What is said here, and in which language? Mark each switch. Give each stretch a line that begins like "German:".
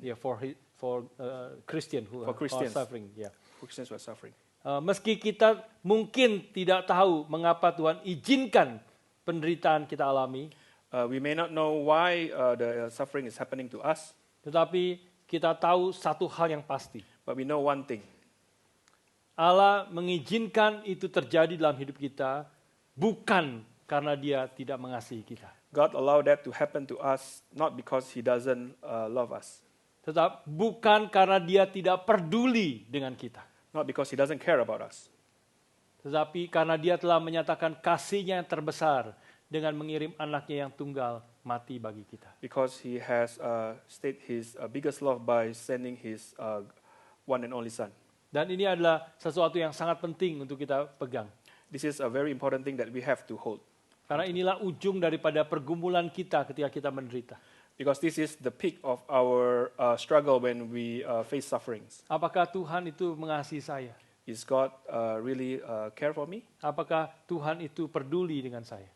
English: Yeah, for Christian who For are Christians. suffering. Yeah. Christians who are suffering.
Indonesian: Meski kita mungkin tidak tahu mengapa Tuhan izinkan penderitaan kita alami,
English: We may not know why the suffering is happening to us,
Indonesian: tetapi kita tahu satu hal yang pasti.
English: but we know one thing.
Indonesian: Allah mengizinkan itu terjadi dalam hidup kita bukan karena Dia tidak mengasihi kita,
English: God allowed that to happen to us not because He doesn't love us,
Indonesian: tetapi bukan karena Dia tidak peduli dengan kita,
English: not because He doesn't care about us,
Indonesian: tetapi karena Dia telah menyatakan kasih-Nya yang terbesar dengan mengirim anaknya yang tunggal mati bagi kita.
English: because He has stated His biggest love by sending His one and only Son.
Indonesian: Dan ini adalah sesuatu yang sangat penting untuk kita pegang.
English: This is a very important thing that we have to hold,
Indonesian: Karena inilah ujung daripada pergumulan kita ketika kita menderita.
English: because this is the peak of our struggle when we face sufferings.
Indonesian: Apakah Tuhan itu mengasihi saya?
English: Is God really care for me?
Indonesian: Apakah Tuhan itu peduli dengan saya?